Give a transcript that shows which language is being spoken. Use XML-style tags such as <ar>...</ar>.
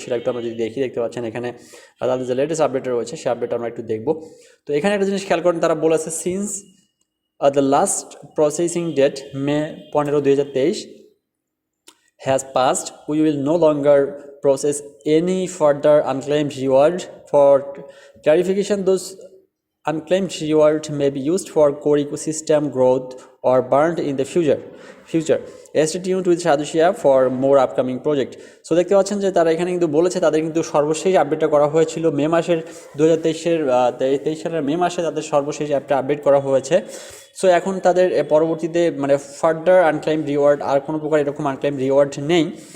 <bn>সেটা একটু আমরা যদি দেখতে পাচ্ছেন এখানে তাদের যে লেটেস্ট আপডেট রয়েছে সেই আপডেট আমরা একটু দেখব। তো এখানে একটা জিনিস খেয়াল করেন, তারা বলেছে</bn> <en>Since the last processing date May 15, 2023 has passed, we will no longer process any further unclaimed reward. For clarification, those unclaimed reward may be used for core ecosystem growth or burned in the future. Stay tuned with Satoshi App for more upcoming project.</en> <bn>So দেখতে পাচ্ছেন যে তারা এখানে কিন্তু বলেছে তাদের কিন্তু সর্বশেষ আপডেটটা করা হয়েছিল মে মাসের 2023 সালের মে মাসে তাদের সর্বশেষ অ্যাপটা আপডেট করা হয়েছে। সো এখন তাদের পরবর্তীতে ফার্দার আনক্লেইম রিওয়ার্ড আর কোনো প্রকার এরকম আনক্লেইম রিওয়ার্ড নেই।</bn>